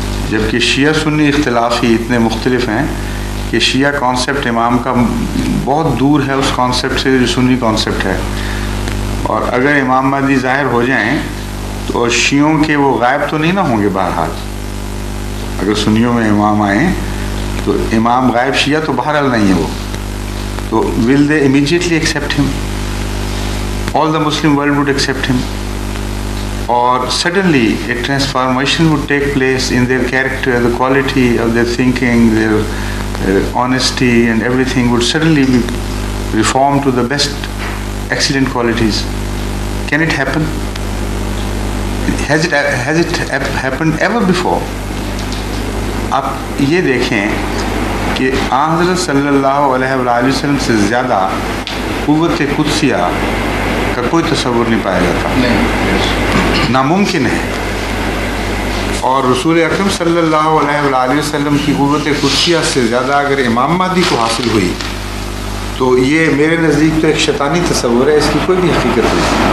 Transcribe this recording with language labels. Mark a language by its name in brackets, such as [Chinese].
[Urdu] جبکہ شیعہ سنی اختلاف ہی اتنے مختلف ہیں کہ شیعہ کانسیپٹ امام کا بہت دور ہے اس کانسیپٹ سے جو سنی کانسیپٹ ہے, اور اگر امام مہدی ظاہر ہو جائیں تو شیعوں کے وہ غائب تو نہیں نہ ہوں گے. بہرحال اگر سنیوں میں امام آئیں تو امام غائب شیعہ تو بہرحال نہیں ہے وہ, تو [English] will they immediately accept him? All the Muslim world would accept him, or suddenly a transformation would take place in their character, the quality of their thinking, their honesty and everything would suddenly be reformed to the best excellent qualities. Can it happen? Has it happened ever before? [Urdu] آپ یہ دیکھیں کہ حضرت صلی اللہ علیہ وآلہ وسلم سے زیادہ قوت قدسیہ کا کوئی تصور نہیں پایا جاتا, ناممکن ہے. اور رسول اکرم صلی اللہ علیہ وآلہ وسلم کی قوت قدسیہ سے زیادہ اگر امام مہدی کو حاصل ہوئی تو یہ میرے نزدیک تو ایک شیطانی تصور ہے, اس کی کوئی بھی حقیقت نہیں.